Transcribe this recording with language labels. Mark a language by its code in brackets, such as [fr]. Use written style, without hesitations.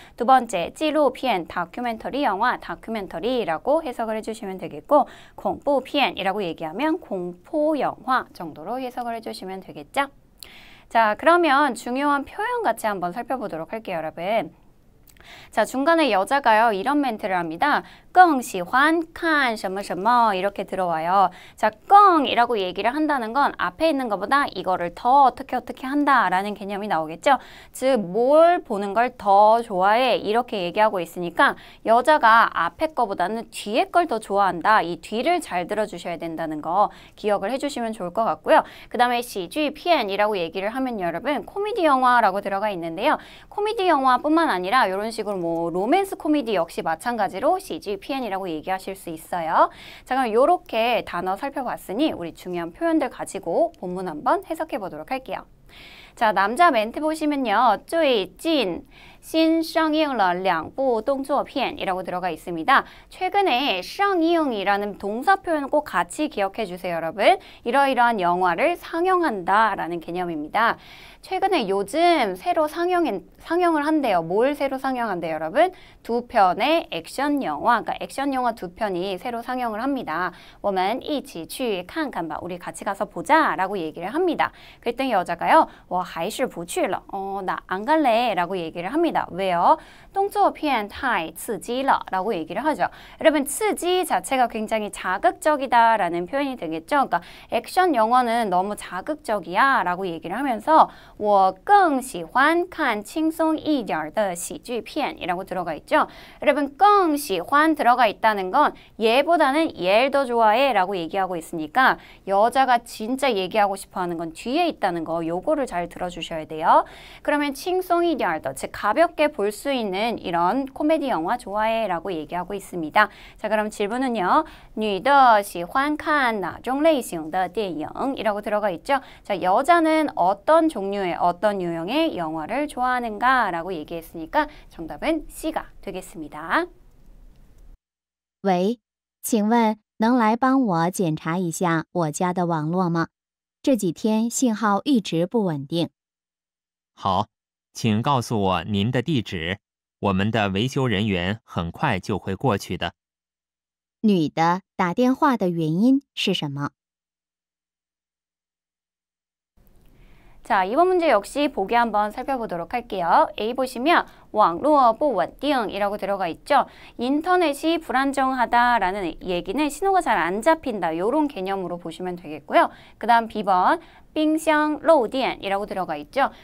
[ko] 두 번째, 纪录片, 다큐멘터리 영화, 다큐멘터리라고 해석을 해주시면 되겠고, 恐怖片이라고 얘기하면 공포 영화 정도로 해석을 해주시면 되겠죠? 자, 그러면 중요한 표현 같이 한번 살펴보도록 할게요, 여러분. 자, 중간에 여자가요, 이런 멘트를 합니다. [zh] 更喜欢看什么什么 [ko] 이렇게 들어와요. 자, 更이라고 얘기를 한다는 건 앞에 있는 것보다 이거를 더 어떻게 한다라는 개념이 나오겠죠. 즉, 뭘 보는 걸 더 좋아해 이렇게 얘기하고 있으니까 여자가 앞에 거보다는 뒤에 걸 더 좋아한다. 이 뒤를 잘 들어주셔야 된다는 거 기억을 해주시면 좋을 것 같고요. 그 다음에 喜剧片이라고 얘기를 하면 여러분 코미디 영화라고 들어가 있는데요. 코미디 영화뿐만 아니라 이런 식으로 뭐 로맨스 코미디 역시 마찬가지로 喜剧片이라고 얘기하실 수 있어요. 자, 그럼 이렇게 단어 살펴봤으니 우리 중요한 표현들 가지고 본문 한번 해석해 보도록 할게요. 자, 남자 멘트 보시면요. [zh] 最近新上映了两部动作片 [ko] 이라고 들어가 있습니다. 최근에 上映이라는 동사 표현 꼭 같이 기억해 주세요, 여러분. 이러이러한 영화를 상영한다 라는 개념입니다. 최근에 요즘 새로 상영을 한대요. 뭘 새로 상영한대요, 여러분? 두 편의 액션 영화, 그러니까 액션 영화 두 편이 새로 상영을 합니다. [zh] 我们一起去看看吧. [ko] 우리 같이 가서 보자 라고 얘기를 합니다. 그랬더니 여자가요. [zh] 我还是不去了. [ko] 나 안 갈래 라고 얘기를 합니다. 왜요? [zh] 动作片太刺激了 [ko] 라고 얘기를 하죠. 여러분, 刺激 자체가 굉장히 자극적이다 라는 표현이 되겠죠. 그러니까 액션 영화는 너무 자극적이야 라고 얘기를 하면서 [zh] 我更喜欢看轻松一点的喜剧片 [ko] 이라고 들어가 있죠. 여러분, 更喜欢 들어가 있다는 건 얘보다는 얘를 더 좋아해 라고 얘기하고 있으니까 여자가 진짜 얘기하고 싶어 하는 건 뒤에 있다는 거, 요거를 잘 들어주셔야 돼요. 그러면 轻松一点的, 즉 가볍게 볼 수 있는 이런 코미디 영화 좋아해 라고 얘기하고 있습니다. 자, 그럼 질문은요. [zh] 女的喜欢看哪种类型的电影 [ko] 이라고 들어가 있죠. 자, 여자는 어떤 종류의 어떤 유형의 영화를 좋아하는가 라고 얘기했으니까 정답은 C가 되겠습니다. [zh] 喂，请问能来帮我检查一下我家的网络吗？这几天信号一直不稳定。好，请告诉我您的地址，我们的维修人员很快就会过去的。女的打电话的原因是什么？ [ko] 자, 이번 문제 역시 보기 한번 살펴보도록 할게요. A 보시면 [zh] 网络不稳定 [ko] 이라고 들어가 있죠. 인터넷이 불안정하다라는 얘기는 신호가 잘 안 잡힌다. 이런 개념으로 보시면 되겠고요. 그 다음 B번 冰箱漏电이라고 들어가 있죠.